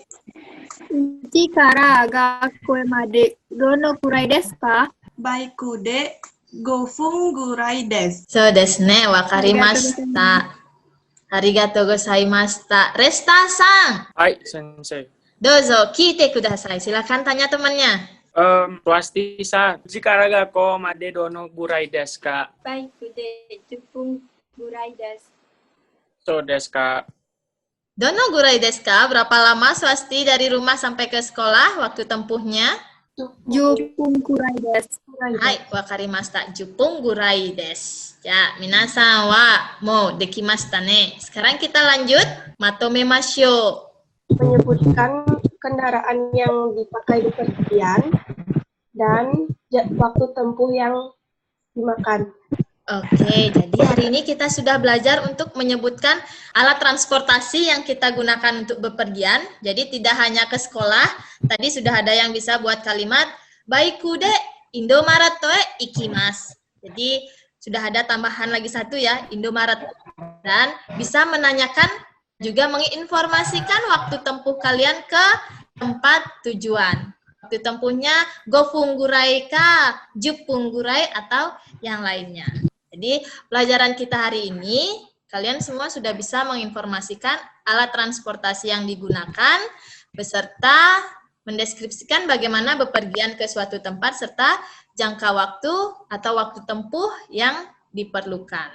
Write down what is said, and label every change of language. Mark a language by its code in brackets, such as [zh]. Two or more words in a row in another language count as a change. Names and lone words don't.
[ja] うちから学校までどのくらいですか？バイクで5分ぐらいです。そうですね。わかりました。ありがとうございました。レスターさん、はい、先生。どうぞ聞いてください。 [id] Silakan tanya temannya. [ja] Swasti さん、うちから学校までどのぐらいですか？バイクで10分ぐらいです。そうですか。どのぐらいですか? [id] Berapa lama Swasti dari rumah sampai ke sekolah waktu tempuhnya? [ja] 10 分くらいです。はい、わかりました。10分ぐらいです。じゃあ、皆さんはもうできましたね。 [id] Sekarang kita lanjut. [ja] まとめましょう. [id] Menyebutkan kendaraan yang dipakai bepergian dan waktu tempuh yang dimakan. Oke, jadi hari ini kita sudah belajar untuk menyebutkan alat transportasi yang kita gunakan untuk bepergian. Jadi tidak hanya ke sekolah, tadi sudah ada yang bisa buat kalimat [ja] バイクでIndomaretへ行きます. [id] Jadi sudah ada tambahan lagi satu ya, Indomaret. Dan bisa menanyakan juga menginformasikan waktu tempuh kalian ke tempat tujuan. Waktu tempuhnya [ja] 五分ぐらいか、十分ぐらい [id] atau yang lainnya. Jadi pelajaran kita hari ini, kalian semua sudah bisa menginformasikan alat transportasi yang digunakan, beserta mendeskripsikan bagaimana bepergian ke suatu tempat, serta jangka waktu atau waktu tempuh yang diperlukan.